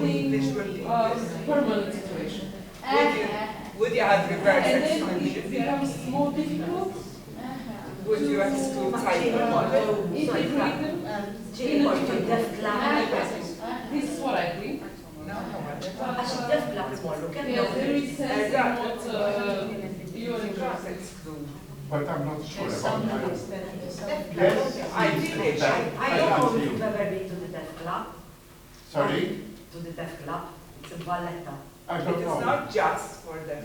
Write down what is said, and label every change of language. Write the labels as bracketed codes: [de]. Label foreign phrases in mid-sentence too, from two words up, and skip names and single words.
[en] something visual permanent situation. Would you have reverse And then it exclusion? becomes more difficult Would you exclude to sight? integrate them in a treatment. This is what I think. [mt] Għax id- [en] def klab [mt] imorru, kemm [en] Yes, there is sense in Exactly. what you are interested in. Exclude. But I'm not sure about that. Yes, I think it should. I don't know if you've ever been to the deaf club. Sorry? To the deaf club. It's in Valletta. I It don't is know. not just for them.